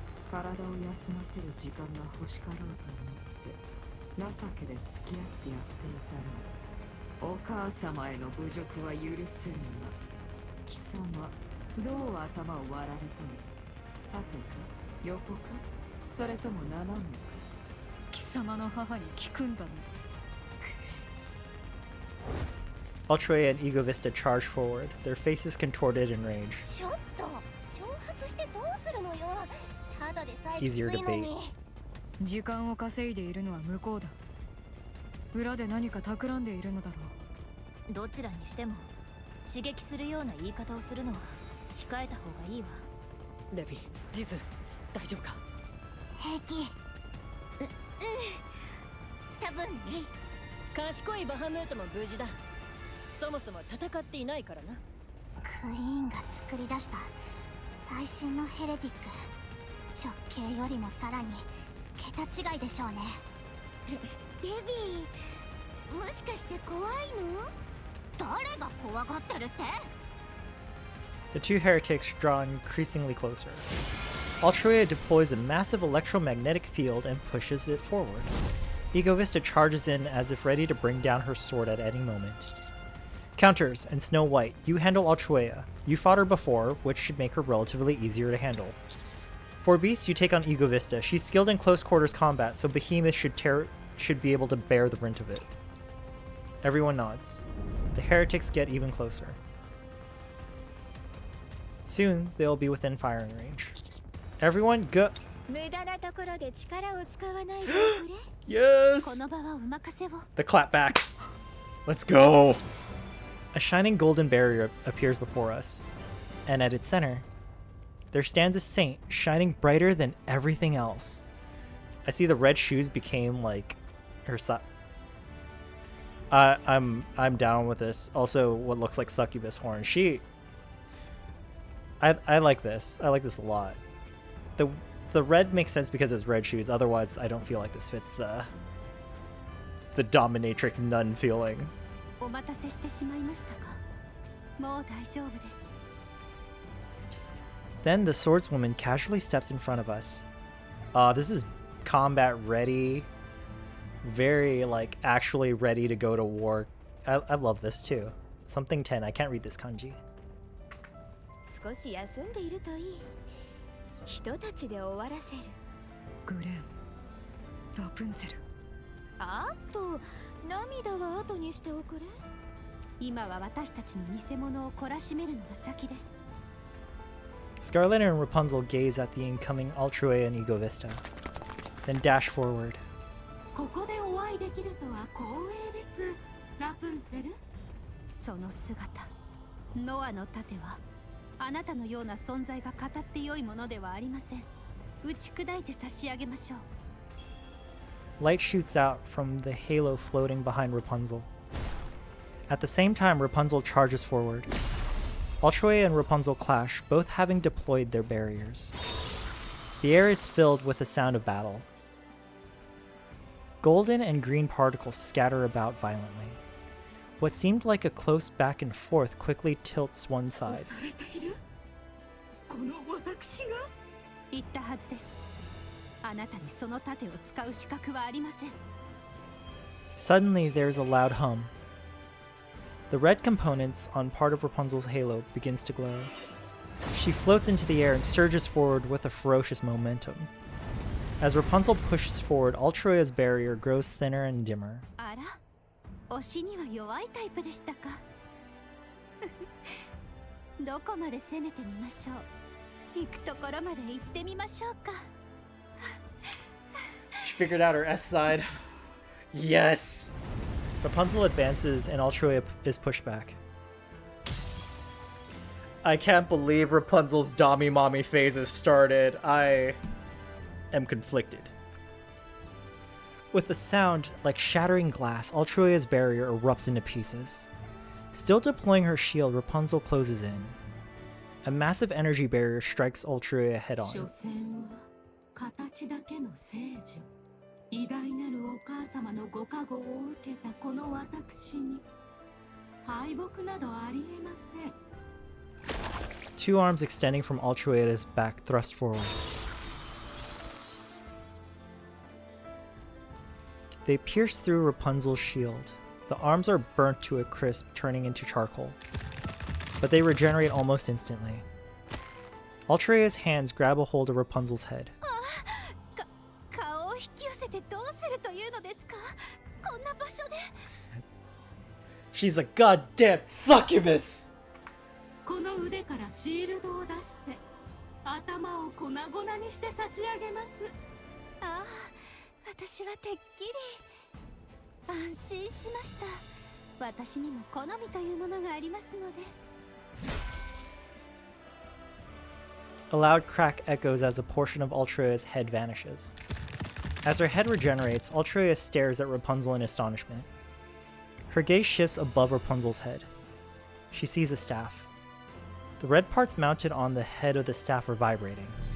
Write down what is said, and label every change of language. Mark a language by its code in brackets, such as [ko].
[ja] 体を休ませる時間が欲しかろうと思って情けで付き合ってやっていたら、お母様への侮辱は許せぬが、貴様どう頭を割られたの。縦か横か、それとも斜めか。貴様の母に聞くんだね。 [en] Altrui and Egovista charge forward, their faces contorted in rage. [ja] ちょっと挑発してどうするのよ。ただでさえきつ Easier い to のに。時間を稼いでいるのは向こうだ。裏で何か企んでいるのだろう。どちらにしても刺激するような言い方をするのは控えた方がいいわ。レビ、ジズ、大丈夫か。平気。多分ね。賢いバハムートも無事だ。そもそも戦っていないからな。クイーンが作り出した最新のヘレティック、直径よりもさらに桁違いでしょうね。ベビー、もしかして怖いの？誰が怖がってるって？ [en] The two heretics draw increasingly closer. Altrui deploys a massive electromagnetic field and pushes it forward. Egovista charges in as if ready to bring down her sword at any moment. Counters and Snow White, you handle Altrui. You fought her before, which should make her relatively easier to handle. For Beast, you take on Egovista. She's skilled in close quarters combat, so Behemoth should be able to bear the brunt of it. Everyone nods. The heretics get even closer. Soon, they'll be within firing range. Everyone go! [ja] 無駄なところで力を使わないでくれ。 [en] Yes! [ja] この場はお任せを。 [en] The clap back. Let's go! A shining golden barrier appears before us, and at its center, there stands a saint shining brighter than everything else. I see the red shoes became like her I'm down with this. Also, what looks like succubus horn. I like this. I like this a lot. The red makes sense because it's red shoes. Otherwise, I don't feel like this fits the dominatrix nun feeling. [ja] お待たせしてしまいましたか。もう大丈夫です。 [en] Then the swordswoman casually steps in front of us. This is combat ready. Very, like, actually ready to go to war. I love this too. Something 10. I can't read this kanji. [ja] 少し休んでいるといい。人たちで終わらせる。グレン、ラプンツェル。あと涙は後にしておくれ。今は私たちの偽物を懲らしめるのが先です。 [en] Scarlet and Rapunzel gaze at the incoming Ultrae and Ego Vista, then dash forward. [ja] ここでお会いできるとは光栄です、ラプンツェル。その姿、ノアの盾はあなたのような存在が語って良いものではありません。打ち砕いて差し上げましょう。 [en] Light shoots out from the halo floating behind Rapunzel. At the same time, Rapunzel charges forward. Ultrae and Rapunzel clash, both having deployed their barriers. The air is filled with the sound of battle. Golden and green particles scatter about violently. What seemed like a close back and forth quickly tilts one side. [ja] この私が言ったはずです。あなたにその盾を使う資格はありません。 [en] Suddenly, there's a loud hum. The red components on part of Rapunzel's halo begins to glow. She floats into the air and surges forward with a ferocious momentum. As Rapunzel pushes forward, Ultraea's barrier grows thinner and dimmer. [ja] あら、推しには弱いタイプでしたか。どこまで攻めてみましょう。行くところまで行ってみましょうか。 [en] She figured out her S side. Yes! Rapunzel advances and Ultrae is pushed back. I can't believe Rapunzel's Dami Mommy phase has started. I am conflicted. With a sound like shattering glass, Ultraea's barrier erupts into pieces. Still deploying her shield, Rapunzel closes in. A massive energy barrier strikes Ultraea head on. [ja] 所詮は形だけの聖女。偉大なるお母様のご加護を受けたこの私に敗北などありえません。 [en] Two arms extending from Ultraea's back thrust forward. They pierce through Rapunzel's shield. The arms are burnt to a crisp, turning into charcoal. But they regenerate almost instantly. Ultraea's hands grab a hold of Rapunzel's head. [ja] 顔を引き寄せてどうするというのですか。こんな場所で。 [en] She's a goddamn succubus! [ja] この腕からシールドを出して頭を粉々にして差し上げます。ああ、私はてっきり安心しました。私にも好みというものがありますので。 [en] A loud crack echoes as a portion of Ultraea's head vanishes. As her head regenerates, Ultraea stares at Rapunzel in astonishment. Her gaze shifts above Rapunzel's head. She sees a staff. The red parts mounted on the head of the staff are vibrating.